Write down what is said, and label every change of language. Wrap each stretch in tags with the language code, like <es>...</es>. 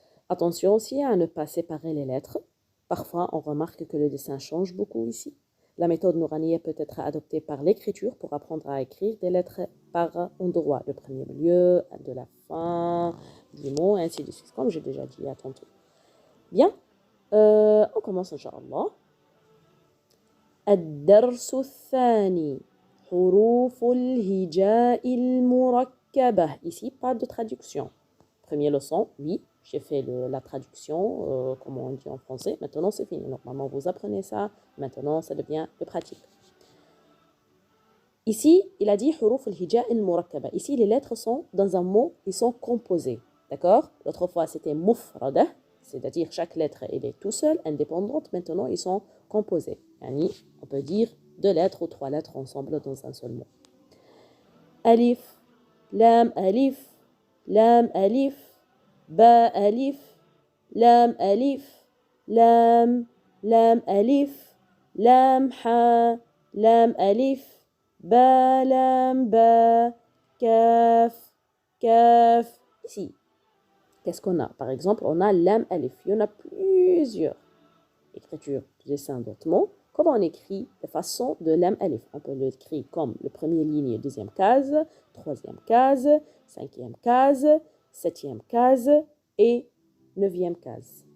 <fr>Attention aussi à ne pas séparer les lettres. Parfois, on remarque que le dessin change beaucoup ici. La méthode Nourania peut être adoptée par l'écriture pour apprendre à écrire des lettres par endroit, le premier milieu, de la fin, du mot, ainsi de suite, comme j'ai déjà dit à tantôt. Bien, on commence, Inch'Allah.</fr> <ar>الدرس الثاني حروف الهجاء المركبة.</ar> <fr>Ici, pas de traduction. Première leçon, oui, j'ai fait la traduction, comme on dit en français. Maintenant, c'est fini. Normalement, vous apprenez ça. Maintenant, ça devient de pratique. Ici, il a dit</fr> <ar>huruf al-hija al-murakkaba.</ar> <fr>Ici, les lettres sont dans un mot, ils sont composés. D'accord? L'autre fois, c'était mufrada, c'est-à-dire chaque lettre, elle est tout seule, indépendante. Maintenant, ils sont composés. Yani, on peut dire 2 lettres ou 3 lettres ensemble dans un seul mot.</fr> <ar>Alif, lam, alif, lam, alif. با ألف لام ألف لام لام ألف لام حا لام ألف با لام با كاف كاف.</ar> <fr>Ici, qu'est-ce qu'on a? Par exemple, on a lam alif. Il y en a plusieurs écritures, dessins d'autres mots. Comment on écrit de façon de lam alif? On peut l'écrire comme le premier ligne, deuxième case, troisième case, cinquième case, septième case et neuvième case.</fr>